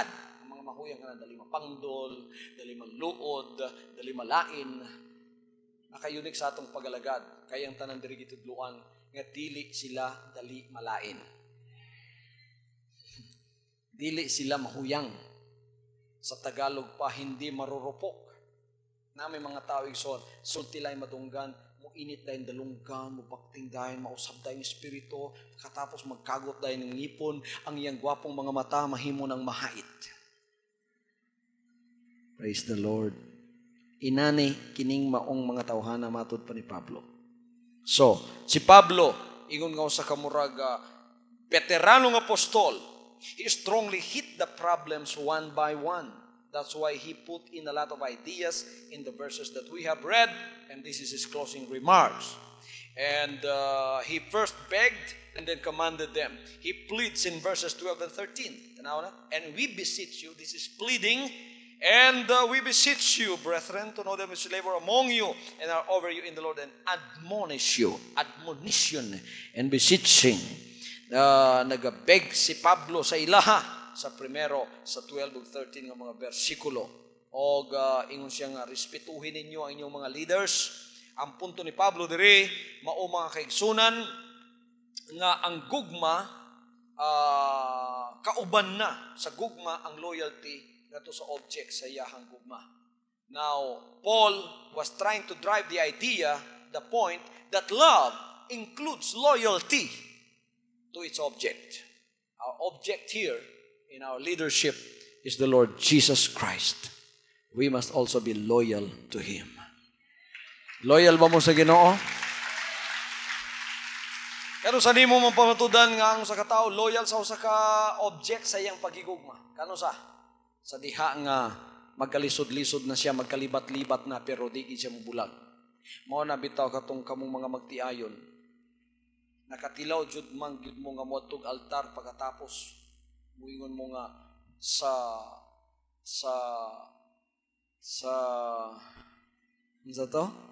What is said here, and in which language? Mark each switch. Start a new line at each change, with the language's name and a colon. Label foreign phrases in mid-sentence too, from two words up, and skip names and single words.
Cebuano: Ang mga mahuyang nga dali mapangdol, dali manluod, dali malain, nakayunik sa atong pagalagad, kayang tanan diri gitudluan nga dili sila dali malain. Dili sila mahuyang. Sa Tagalog pa,
Filipino: hindi marurupok.
Cebuano: Na may mga tao igsoon, sultilay madunggan, muinit dahil dalunggan, mubakting dahil, mausap dahil yung espiritu, katapos magkagot dahil ng ngipon, ang iyang gwapong mga mata, mahimo ng mahait.
English: Praise the Lord.
Cebuano: Inani, kining maong mga tawhana, matod pa ni Pablo. So, si Pablo, ingon nga sa kamurag, veteranong apostol,
English: he strongly hit the problems one by one. That's why he put in a lot of ideas in the verses that we have read, and this is his closing remarks. And he first begged and then commanded them. He pleads in verses 12 and 13. And we beseech you, this is pleading, and we beseech you, brethren, to know them which labor among you and are over you in the Lord, and admonish you, admonition and beseeching.
Cebuano: Nagabeg si Pablo sa ilaha sa primero, sa 12 ug 13 nga mga bersikulo. O ingon siya nga,
Filipino: respetuhin ninyo ang inyong mga leaders.
Cebuano: Ang punto ni Pablo diri, mao mga kaigsunan, nga ang gugma, kauban na sa gugma ang loyalty nato sa object sa iyahang gugma.
English: Now, Paul was trying to drive the idea, the point, that love includes loyalty to its object. Our object here in our leadership is the Lord Jesus Christ. We must also be loyal to Him.
Cebuano: Loyal ba mo sa Ginoo? Kano sa nimo mong pamatudan nga ang sa katao loyal sa usa ka object sa iyang pagigugma? Kano sa? Sa diha nga magkalisod-lisod na siya, magkalibat-libat na pero di siya mubulag. Mao na bitaw katong kamong mga magtiayon. Nakatilaw jud man gyud mo nga moadtog altar pagkatapos muingon mo nga sa unsa to?